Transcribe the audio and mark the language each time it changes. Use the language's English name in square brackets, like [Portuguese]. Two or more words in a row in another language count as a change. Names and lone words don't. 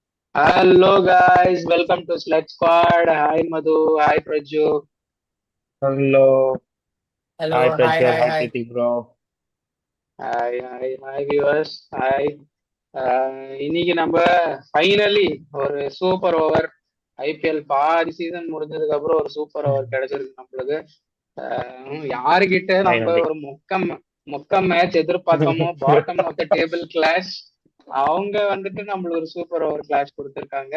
[English] Hello guys, welcome to Sled Squad. Hi Madhu, hi Praju. Hello. Hi Hello, hi, Prachur. hi, Hi hi. Preeti bro. Hi viewers. Hi. [Tamil] இன்னைக்கு நம்ம ஃபைனலி ஒரு [English] super over [Tamil] ஐபிஎல் பாதி சீசன் முடிஞ்சதுக்கு அப்புறம் ஒரு [English] super over [Tamil] கிடைச்சிருக்கு நம்மளுக்கு. யாருகிட்ட நம்ம [English] Finally. [Tamil] ஒரு மொக்க மேட்ச் எதிர்பார்த்தோமோ [English] bottom of the table clash [Tamil] அவங்க வந்துட்டு நம்மளுக்கு ஒரு [English] super over clash [Tamil] கொடுத்துருக்காங்க.